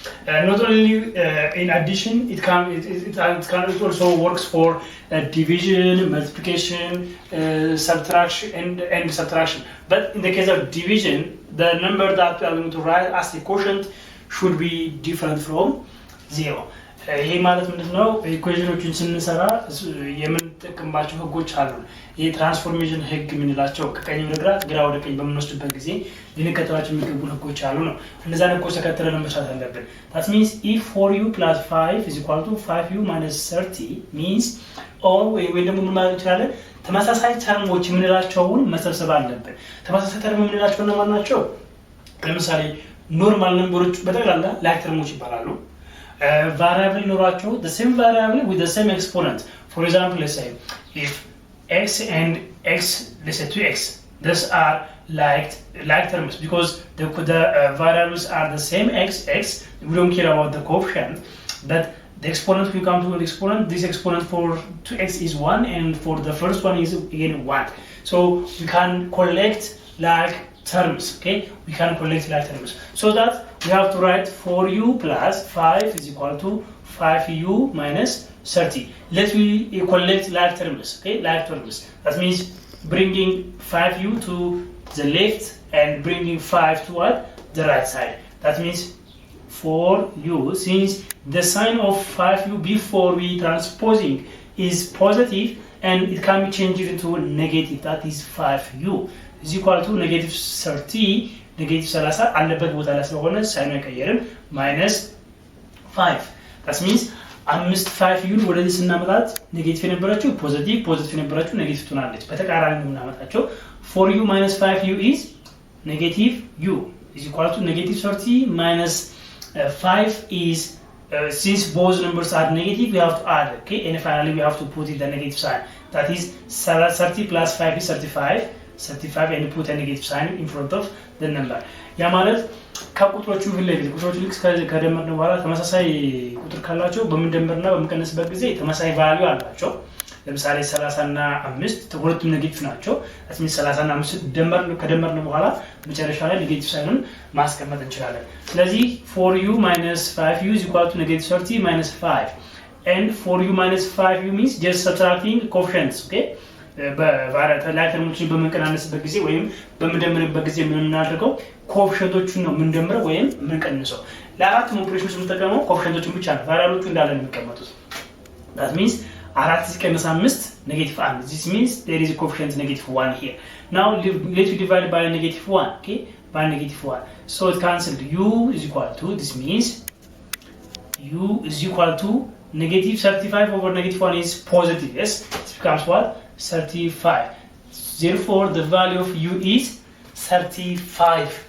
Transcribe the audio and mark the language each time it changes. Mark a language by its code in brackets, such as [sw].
[en] Not only in addition, it also works for division, multiplication, subtraction, and subtraction. But in the case of division, the number that we are going to write as the quotient should be different from 0. [am] ይሄ ማለት ምንድነው? ኢኩዌሽኖችን ስንሰራ የምንጠቀምባቸው ህጎች አሉ። ይሄ ትራንስፎርሜሽን ህግ የምንላቸው ከቀኝ ወደ ግራ ግራ ወደ ቀኝ በምንወስድበት ጊዜ ልንከተላቸው የሚገቡ ህጎች አሉ ነው። እነዛን ህጎች ተከትለን መስራት አለብን። [en] that means if 4u plus 5 is equal to 5u minus 30 means all [am] ወይ ደግሞ ምን ማለት እንችላለን? ተመሳሳይ ተርሞች የምንላቸውን መሰብሰብ አለብን። ተመሳሳይ ተርም የምንላቸው እነማን ናቸው? ለምሳሌ ኖርማል ነምበሮች በጠቅላላ ላይክ ተርሞች ይባላሉ። variable ኖራቸው [en] the same variable with the same exponent. For example, let's say if x and x, let's say 2x, these are like terms because the variables are the same x. We don't care about the coefficient, but the exponent, we come to the exponent. This exponent for 2x is 1 and for the first one is again 1. So we can collect like terms, okay? We can collect like terms. So that we have to write 4u plus 5 is equal to 5u minus 30. Let's we collect like terms, okay? Like terms. That means bringing 5u to the left and bringing 5 to what? The right side. That means 4u, since the sign of 5u before we transposing is positive and it can be changed into negative. That is 5u is equal to negative 30. [am] Negative 30 አለበት ቦታ ላይ ስለሆነ ሳይን አይቀየርም minus 5. [en] That means 5u [am] ወደዚህ ስናመጣት ኔጌቲቭ የነበረችው ፖዚቲቭ የነበረችው ኔጌቲቭ ትሆናለች። በተቃራኒ ነው የምናመጣቸው። [en] 4u minus 5u is negative u is equal to negative 30 minus 5 is since both numbers are negative we have to add, okay, and finally we have to put in the negative sign. That is 30 plus 5 is 35 and put a negative sign in front of the number. [am] ያ ማለት ከቁጥሮቹ ፊት ቁጥሮቹ ልክ ከደመርነው በኋላ ተመሳሳይ ቁጥር ካላቸው በመደመርና በመቀነስበት ጊዜ ተመሳሳይ ቫልዩ አላቸው። ለምሳሌ 30 እና 5 ሁለቱም ኔጌቲቭ ናቸው። ስለዚህ 30 እና 5 ከደመርነው በኋላ መጨረሻ ላይ ኔጌቲቭ ሳይኑን ማስቀመጥ እንችላለን። ስለዚህ [en] 4u minus 5u is equal to negative 30 minus 5 and 4u minus 5u means just subtracting coefficients, okay? [am] በቫሪያተሮችን በመቀናነስበት ጊዜ ወይም በመደመርበት ጊዜ ምን እናደርገው? ኮኤፊሽንቶቹን ነው የምንደምረው ወይም የምንቀንሰው። ለአራት ኦፕሬሽኖች የምንጠቀመው ኮኤፊሽንቶቹን ብቻ ነው። ቫሪያብሎቹ እንዳለ ነው የሚቀመጡት። [en] that means [am] 4 ሲቀነስ 5 negative 1. [en] This means there is a coefficient negative 1 here. Now let's divide by negative 1, okay? By negative 1. So it cancelled. U is equal to, this means u is equal to negative 35 over negative 1 is positive. Yes, it becomes what? 35. Therefore the value of u is 35.